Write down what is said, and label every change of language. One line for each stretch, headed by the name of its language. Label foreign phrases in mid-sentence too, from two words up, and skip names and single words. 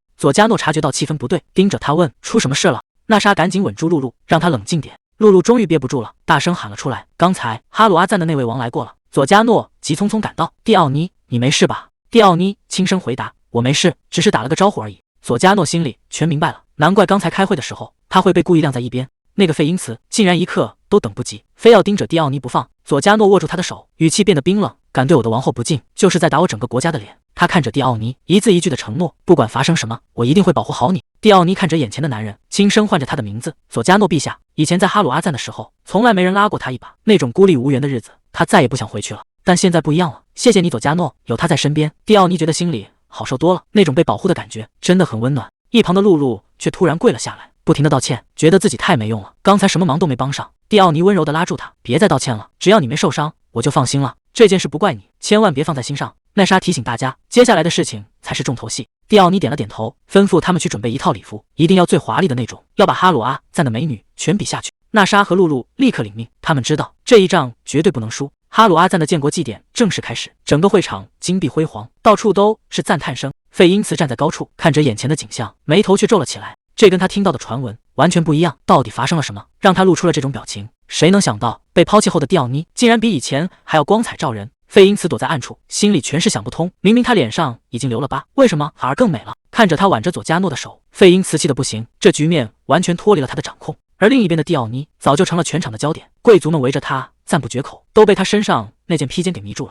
Chinese: 佐加諾察覺到氣氛不對，盯着他問：“出什麼事了？”娜莎趕緊穩住露露，讓她冷靜點。露露終於憋不住了，大聲喊了出來：“剛才哈魯阿贊的那位王來過了。” 佐加諾急匆匆趕到：“蒂奧尼，你沒事吧？” 蒂奧尼輕聲回答：“我沒事，只是打了個招呼而已。” 佐加諾心裡全明白了，難怪剛才開會的時候他會被故意晾在一邊。那個費因茨竟然一刻都等不及，非要盯着蒂奧尼不放。佐加諾握住他的手，語氣變得冰冷：“敢對我的王後不敬，就是在打我整個國家的臉。” 他看着蒂奧尼，一字一句的承諾：“不管發生什麼，我一定會保護好你。” 蒂奧尼看着眼前的男人，輕聲喚着他的名字：“佐加諾陛下。” 以前在哈魯阿贊的時候，從來沒人拉過他一把，那種孤立無援的日子，他再也不想回去了。但現在不一樣了，謝謝你，佐加諾，有他在身邊。蒂奧尼覺得心裡好受多了，那種被保護的感覺真的很溫暖。一旁的露露卻突然跪了下來，不停的道歉，覺得自己太沒用了，剛才什麼忙都沒幫上。蒂奧尼溫柔的拉住他：“別再道歉了，只要你沒受傷，我就放心了。這件事不怪你，千萬別放在心上。”奈莎提醒大家，接下來的事情才是重頭戲。蒂奧尼點了點頭，吩咐他們去準備一套禮服，一定要最華麗的那種，要把哈魯阿贊的美女全比下去。娜莎和露露立刻領命，他們知道這一仗絕對不能輸。哈魯阿贊的建國祭典正式開始，整個會場金碧輝煌，到處都是讚嘆聲。費因茨站在高處，看着眼前的景象，眉頭卻皺了起來。這跟他聽到的傳聞完全不一樣，到底發生了什麼，讓他露出了這種表情？誰能想到，被拋棄後的蒂奧尼竟然比以前還要光彩照人？費因茨躲在暗處，心裡全是想不通。明明他臉上已經留了疤，為什麼反而更美了？看着他挽着佐加諾的手，費因茨氣得不行，這局面完全脫離了他的掌控。而另一邊的蒂奧尼早就成了全場的焦點，貴族們圍着他讚不絕口，都被他身上那件披肩給迷住了。